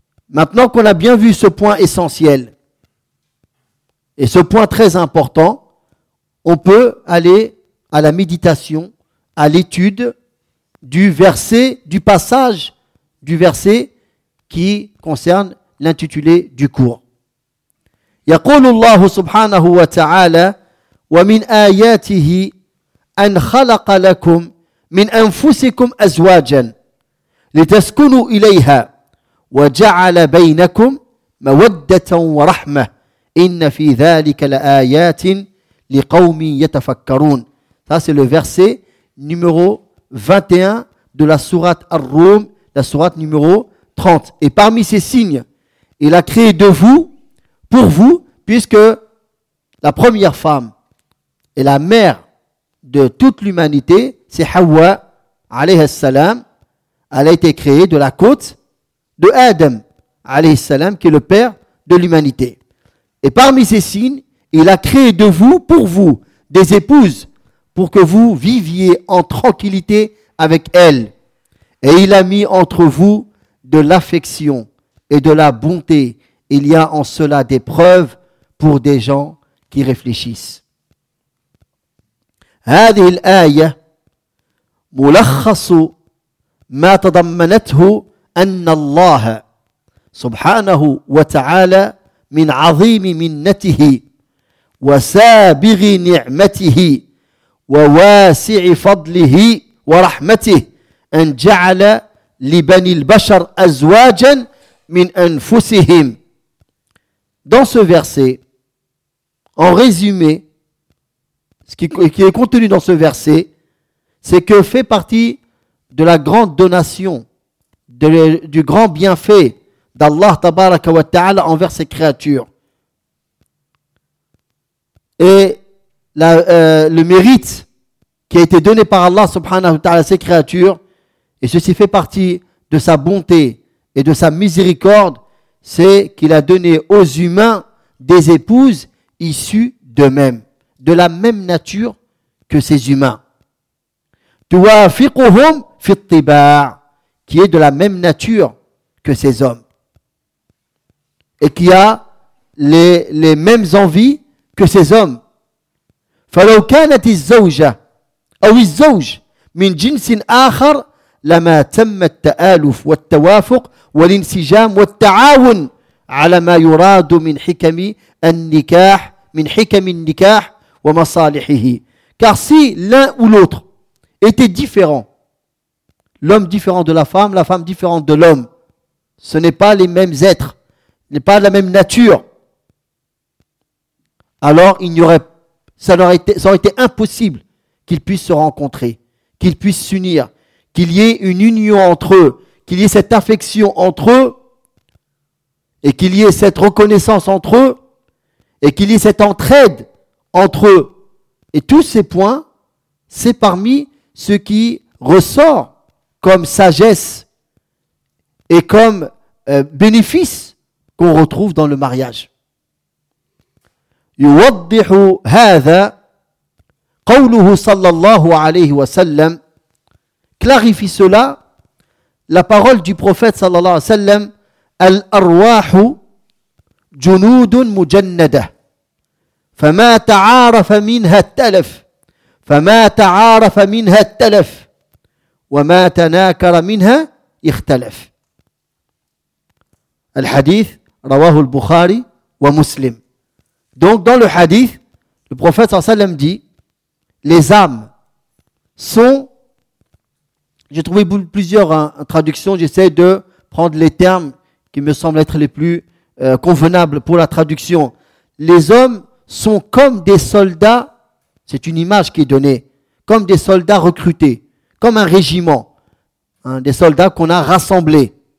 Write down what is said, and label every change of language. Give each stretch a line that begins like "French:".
French: Maintenant qu'on a bien vu ce point essentiel, et ce point très important, on peut aller à la méditation, à l'étude du verset, du passage du verset qui concerne l'intitulé du cours.
Arabic: يقول الله سبحانه وتعالى ومن آياته أن خلق لكم من أنفسكم أزواجا لتسكنوا إليها وجعل بينكم مودة ورحمة إن في ذلك لآيات لقوم يتفكرون.
French: Ça c'est le verset numéro 21 de la sourate Ar-Rum, la sourate numéro 30. Et parmi ces signes, il a créé de vous, pour vous, puisque la première femme et la mère de toute l'humanité, c'est Hawa, alayhi salam, elle a été créée de la côte de Adam, alayhi salam, qui est le père de l'humanité. Et parmi ces signes, il a créé de vous, pour vous, des épouses, pour que vous viviez en tranquillité avec elle. Et il a mis entre vous de l'affection et de la bonté. Il y a en cela des preuves pour des gens qui réfléchissent.
Arabic: هذه الآية ملخص ما تضمنته أن الله سبحانه وتعالى من عظيم منته وسابغ نعمته وواسع فضله ورحمته أن جعل لبني البشر أزواجا من أنفسهم.
French: Dans ce verset, en résumé, ce qui est contenu dans ce verset, c'est que fait partie de la grande donation, du grand bienfait d'Allah tabaraka wa ta'ala envers ses créatures. Et le mérite qui a été donné par Allah subhanahu wa ta'ala à ses créatures, et ceci fait partie de sa bonté et de sa miséricorde, c'est qu'il a donné aux humains des épouses issues d'eux-mêmes, de la même nature que ces humains.
Arabic: Tuwafiquhum fit tibar,
French: qui est de la même nature que ces hommes. et qui a les mêmes envies que ces hommes.
Arabic: فلو كانت الزوجة أو الزوج من جنس آخر لما تم التآلف والتوافق والانسجام والتعاون على ما يراد من حكم النكاح من حكم النكاح ومصالحه.
French: Car si l'un ou l'autre était différent, l'homme différent de la femme différente de l'homme, ce n'est pas les mêmes êtres, ce n'est pas la même nature, alors il n'y aurait, ça aurait été impossible qu'ils puissent se rencontrer, qu'ils puissent s'unir, qu'il y ait une union entre eux, qu'il y ait cette affection entre eux, et qu'il y ait cette reconnaissance entre eux, et qu'il y ait cette entraide entre eux. Et tous ces points, c'est parmi ce qui ressort comme sagesse et comme bénéfice qu'on retrouve dans le mariage.
Arabic: يوضح هذا قوله صلى الله عليه وسلم.
French: Clarifie cela la parole du prophète صلى الله عليه وسلم.
Arabic: الأرواح جنود مجندة فما تعارف منها التلف فما تعارف منها التلف وما تناكر منها اختلف. الحديث رواه البخاري ومسلم.
French: Donc dans le hadith, le prophète sallallahu alayhi wa sallam dit, les âmes sont, j'ai trouvé plusieurs traductions, j'essaie de prendre les termes qui me semblent être les plus convenables pour la traduction. Les hommes sont comme des soldats, c'est une image qui est donnée, comme des soldats recrutés, comme un régiment, hein, des soldats qu'on a rassemblés.